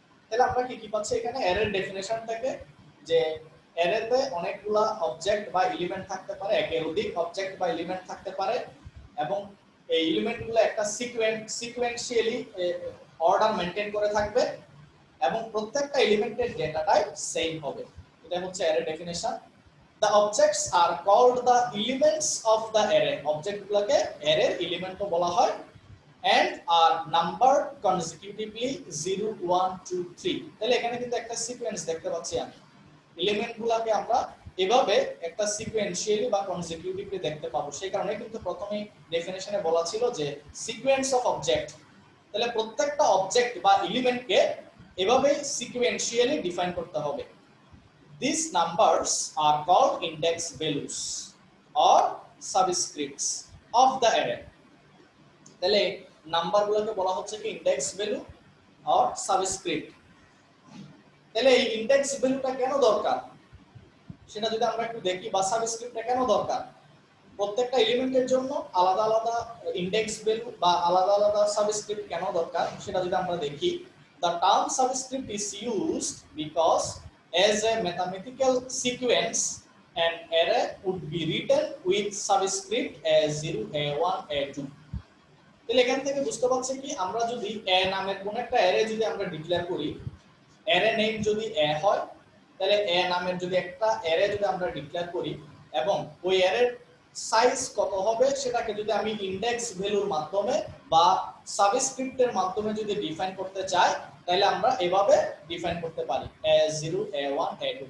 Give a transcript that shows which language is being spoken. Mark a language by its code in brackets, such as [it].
[bn] তাহলে আমরা কি কি পাচ্ছি এখানে, অ্যারের ডেফিনেশন থেকে যে অ্যারেতে অনেকগুলা অবজেক্ট বা এলিমেন্ট থাকতে পারে, একের অধিক অবজেক্ট বা এলিমেন্ট থাকতে পারে, এবং এই এলিমেন্টগুলো একটা সিকোয়েন্সিয়ালি অর্ডার মেইনটেইন করে থাকবে, এবং প্রত্যেকটা এলিমেন্টের ডেটা টাইপ সেম হবে। এটা হচ্ছে array definition. [en] The objects are called the elements of the array. [bn] অবজেক্টগুলোকে অ্যারের এলিমেন্টও বলা হয়, [en] and are numbered consecutively 0 1 2 3। [bn] তাহলে এখানে কিন্তু একটা সিকোয়েন্স দেখতে পাচ্ছি আমি, এলিমেন্টগুলোকে আমরা এভাবে একটা সিকোয়েন্সিয়ালি বা কনজিকিউটিভলি দেখতে পাবো। সেই কারণে কিন্তু প্রথমে ডেফিনেশনে বলা ছিল যে সিকোয়েন্স অফ অবজেক্ট। তাহলে প্রত্যেকটা অবজেক্ট বা এলিমেন্টকে এভাবে সিকোয়েন্সিয়ালি ডিফাইন করতে হবে। [en] These numbers are called index values or subscripts of the array. [bn] তাহলে নাম্বারগুলোকে বলা হচ্ছে কি ইনডেক্স ভ্যালু আর সাবস্ক্রিপ্ট। তাহলে এই ইনডেক্স ভ্যালুটা কেন দরকার সেটা যদি আমরা একটু দেখি, বা সাবস্ক্রিপ্টটা কেন দরকার, প্রত্যেকটা এলিমেন্টের জন্য আলাদা আলাদা ইনডেক্স ভ্যালু বা আলাদা আলাদা সাবস্ক্রিপ্ট কেন দরকার সেটা যদি আমরা দেখি। [en] The term subscript is used because as a mathematical sequence an array would be written with subscript A0 A1 A2। [bn] তাহলে এখান থেকে বুঝতে পারছি কি, আমরা যদি a নামের কোন একটা অ্যারে যদি আমরা ডিক্লেয়ার করি, অ্যারে নেম যদি a হয়, তাহলে a নামের যদি একটা অ্যারে যদি আমরা ডিক্লেয়ার করি এবং ওই অ্যারের সাইজ কত হবে সেটাকে যদি আমি ইনডেক্স ভ্যালুর মাধ্যমে বা সাবস্ক্রিপ্টের মাধ্যমে যদি ডিফাইন করতে চাই, তাহলে আমরা এভাবে ডিফাইন করতে পারি A0 A1 A2।